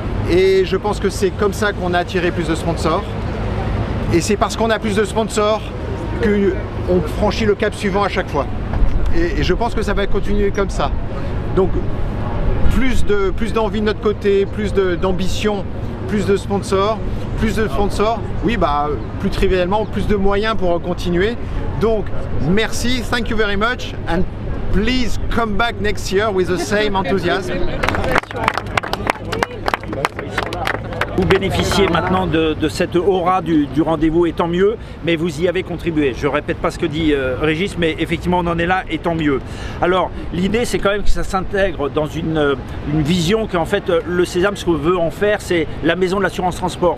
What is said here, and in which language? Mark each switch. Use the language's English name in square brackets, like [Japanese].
[French] Et je pense que c'est comme ça qu'on a attiré plus de sponsors. Et c'est parce qu'on a plus de sponsors qu'on franchit le cap suivant à chaque fois. Et je pense que ça va continuer comme ça. Donc plus d'envie de notre côté, plus d'ambition, plus de sponsors, oui bah plus trivialement, plus de moyens pour continuer. Donc merci, [English] thank you very much and please come back next year with the same enthusiasm. [French] Vous bénéficiez maintenant de cette aura du rendez-vous et tant mieux, mais vous y avez contribué. Je ne répète pas ce que dit Régis, mais effectivement on en est là et tant mieux. Alors l'idée c'est quand même que ça s'intègre dans une vision qu'en fait le Sésame, ce qu'on veut en faire, c'est la maison de l'assurance transport.